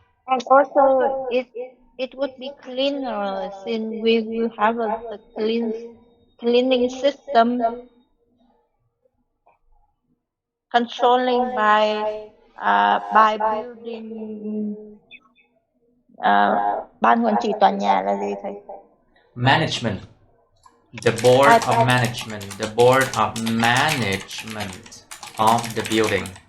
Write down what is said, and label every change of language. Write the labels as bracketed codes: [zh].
[en] And also, it would be cleaner since we will have the cleaning system controlling by building. [vi] Ban quản trị tòa nhà là gì thầy? [en] Management. The board of management. The board of management of the building.